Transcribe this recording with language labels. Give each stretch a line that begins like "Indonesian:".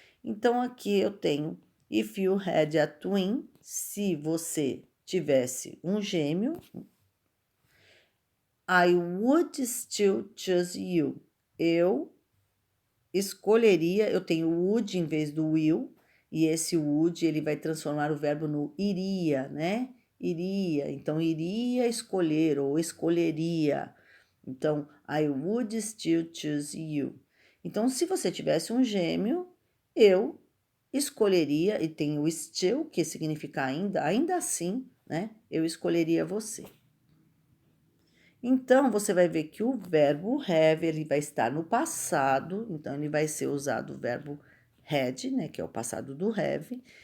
Portuguese: Então aqui eu tenho
English: if you had a twin,
Portuguese: se você tivesse um gêmeo,
English: I would still choose you.
Portuguese: Eu escolheria, eu tenho would em vez do will, e esse would ele vai transformar o verbo no iria, né? Iria, então iria escolher ou escolheria.
English: Então, I would still choose you.
Portuguese: Então, se você tivesse um gêmeo, eu escolheria, e tem o still, que significa ainda, ainda assim, né? Eu escolheria você. Então, você vai ver que o verbo have, ele vai estar no passado, então ele vai ser usado o verbo had, né, que é o passado do have.